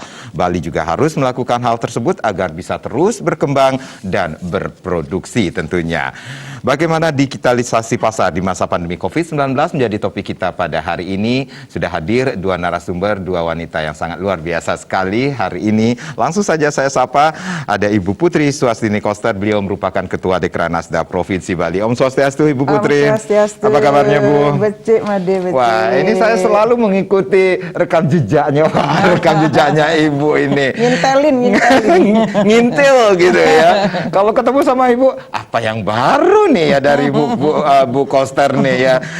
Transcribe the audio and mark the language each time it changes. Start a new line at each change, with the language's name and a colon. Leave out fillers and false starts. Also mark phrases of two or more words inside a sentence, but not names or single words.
Indonesian: Bali juga harus melakukan hal tersebut agar bisa terus berkembang dan berproduksi tentunya. Bagaimana digitalisasi pasar di masa pandemi COVID-19 menjadi topik kita pada hari ini. Sudah hadir dua narasumber, dua wanita yang sangat luar biasa sekali hari ini. Langsung saja saya sapa, ada Ibu Putri Suhastini Koster, beliau merupakan Ketua Dekranasda Provinsi Bali. Om Swastiastu Ibu Putri. Om Swastiastu. Apa kabarnya Bu?
Balinese: Becik Made, becik.
Indonesian: Wah, ini saya selalu mengikuti rekam jejaknya, rekam jejaknya Ibu ini. Ngintelin. Ngintil gitu ya. Kalau ketemu sama Ibu, apa yang baru nih ya dari Bu Koster nih ya.